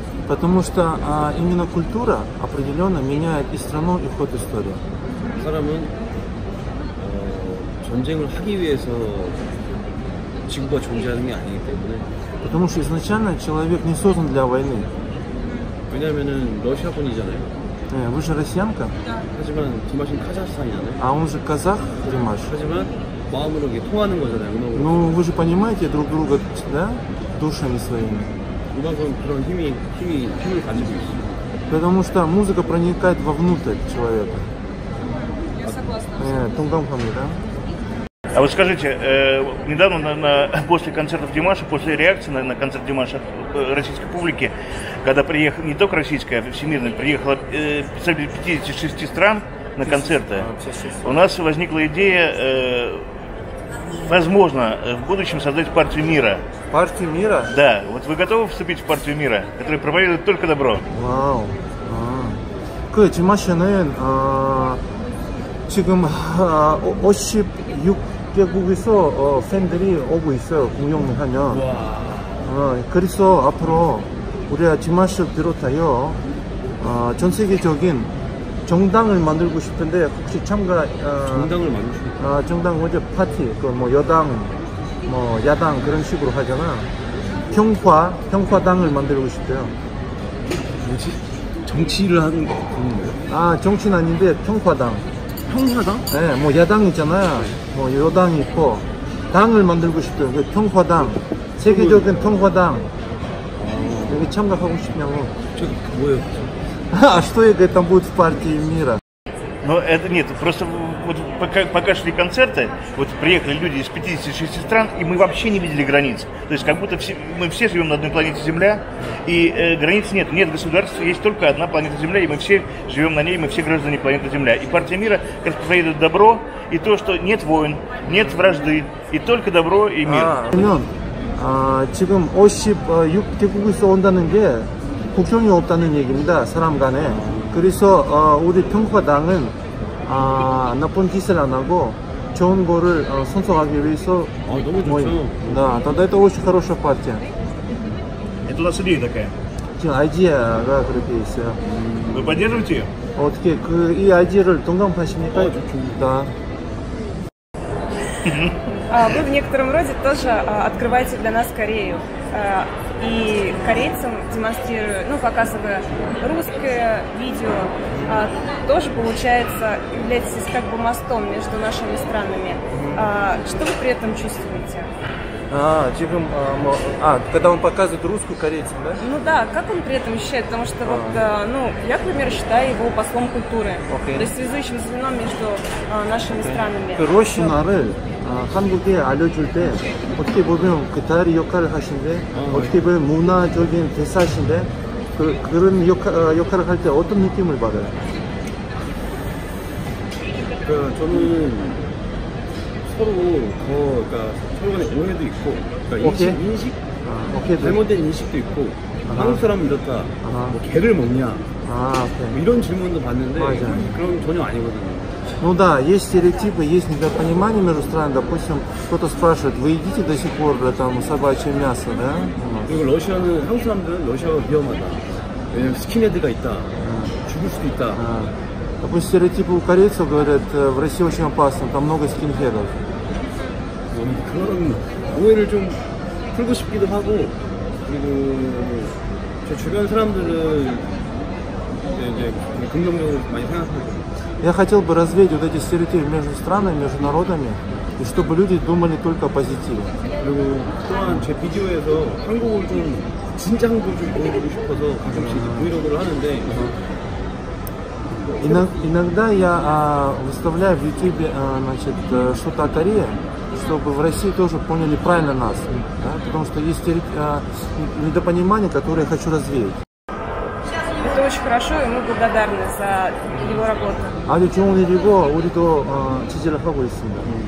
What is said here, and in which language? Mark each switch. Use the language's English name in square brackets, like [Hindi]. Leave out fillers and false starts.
[Russian] Потому что именно культура определенно меняет и страну, и ход истории. [Korean] 사람은 전쟁을 하기 위해서 지구가 존재하는 게 아니기 때문에. [Russian] Потому что изначально человек не создан для войны. [Korean] 왜냐면은 러시아 분이잖아요. [Russian] Вы же россиянка, [Korean] 하지만 디마시는 카자흐스탄이잖아요. [Russian] а он же казах, Димаш. [Korean] 하지만 마음으로 이렇게 통하는 거잖아요. 음악으로. [Russian] Ну, вы же понимаете друг друга, да? Душами своими. [Korean] 음악은 그런 힘을 가지고 있어요. [Russian] Потому что музыка проникает вовнутрь человека. Я согласна. [Korean] 동감합니다. [Russian] А вот скажите, недавно после концертов Димаша, после реакции на концерт Димаша российской публики, когда приехала, не только российская, а всемирная, приехала представители 56 стран на концерты, у нас возникла идея, возможно, в будущем создать партию мира. партию мира? Да, вот вы готовы вступить в партию мира, которая проповедует только добро? [Korean] 와우. 그 디마시는 지금 56개국에서 팬들이 오고 있어요. 공연을 하면. 그래서 앞으로 우리 디마시 비롯하여 전 세계적인 정당을 만들고 싶은데 혹시 참가 정당을 만드시고 정당 뭐죠? 파티 그 뭐 여당 뭐 야당 그런 식으로 하잖아. 평화당을 만들고 싶대요. 뭐지? 정치를 하는 거 같은데요? 정치는 아닌데 평화당. 평화당? 네, 뭐 야당 있잖아요. 뭐 여당이 있고 당을 만들고 싶대요. 그 평화당, 세계적인 평화당. 여기 참가하고 싶냐고. 저기 뭐예요? [Russian] что это будет в партии мира? Но это нет, просто вот пока шли концерты, вот приехали люди из 56 стран, и мы вообще не видели границ. То есть как будто мы все живем на одной планете Земля, и границ нет государств, есть только одна планета Земля, и мы все живем на ней, мы все граждане планеты Земля. И партия мира как проповедует добро, и то, что нет войн, нет вражды, и только добро и мир. [Korean] 그러면 지금 56개국에서 온다는 게 국경이 없다는 얘기입니다. 사람 간에. 그래서 우리 평화당은 나쁜 짓을 안 하고 좋은 거를 선택하기 위해서 너무 좋죠. [Russian] Да, тогда это очень хорошая партия. Это у нас идея такая. [Korean] 지금 아이디어가 그렇게 있어요. [Russian] Вы поддерживаете ее? [Korean] 어떻게 이 아이디어를 동감하십니까? [Russian] Да. Вы в некотором роде тоже открываете для нас Корею. И корейцам демонстрируя, показывая русское видео, тоже, получается, являетесь как бы мостом между нашими странами. Что вы при этом чувствуете? 지금 когда он показывает русскую корейцам, да? Ну да, как он при этом ощущает? Потому что я, к примеру, считаю его послом культуры. То есть связующим звеном между нашими странами. [Korean] 그 러시아를 한국에 알려줄 때 어떻게 보면 그 다리 역할을 하신데 어떻게 보면 문화적인 대사신데 그런 역할을 할 때 어떤 느낌을 받아요? 그러니까 저는 서로 간에 오해도 있고, 인식? 잘못된 인식도 있고, 한국 사람은 이렇다, 뭐 개를 먹냐, 뭐 이런 질문도 받는데, 그런 전혀 아니거든요. [Russian] Ну да, есть стереотипы, есть недопонимание между странами. Допустим, кто-то спрашивает, вы едите до сих пор там собачье мясо, да? [Korean] 그리고 러시아는 한국 사람들은 러시아가 위험하다. 왜냐면 스킨헤드가 있다, 죽을 수도 있다. [Russian] Допустим, стереотипы у корейцев говорят, в России очень опасно, там много скинхедов. [Korean] 그런 오해를 좀 풀고 싶기도 하고, 그리고 제 주변 사람들은 이제 긍정적으로 많이 생각하고. [Russian] Я хотел бы развеять вот эти стереотипы между странами, между народами, и чтобы люди думали только о позитиве. [Korean] 그리고 또한 제 비디오에서 한국을 좀 진짜 한국을 좀 보여주고 싶어서 가끔씩 브이로그를 하는데 [Russian] Иногда я выставляю в YouTube что-то о Корее, чтобы в России тоже поняли правильно нас, да? Потому что есть недопонимание, которое я хочу развеять. Это очень хорошо, и мы благодарны за его работу. [Korean] 아주 좋은 일이고 우리도 지지를 하고 있습니다.